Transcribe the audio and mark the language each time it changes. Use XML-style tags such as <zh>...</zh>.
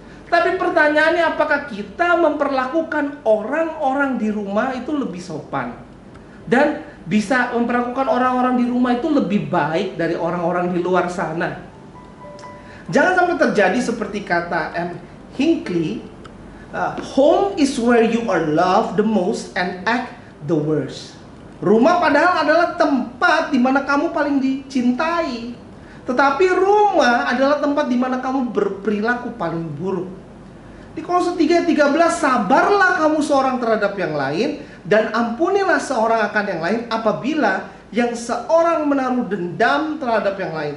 <id>Tapi pertanyaannya, apakah kita memperlakukan orang-orang di rumah itu lebih sopan dan bisa memperlakukan orang-orang di rumah itu lebih baik dari orang-orang di luar sana? Jangan sampai terjadi seperti kata M.</id> <en>Hinckley, home is where you are loved the most and act the worst.</en> <id>Rumah padahal adalah tempat di mana kamu paling dicintai, tetapi rumah adalah tempat di mana kamu berperilaku paling buruk. Di Kolose 3:13, sabarlah kamu seorang terhadap yang lain dan ampunilah seorang akan yang lain apabila yang seorang menaruh dendam terhadap yang lain.</id>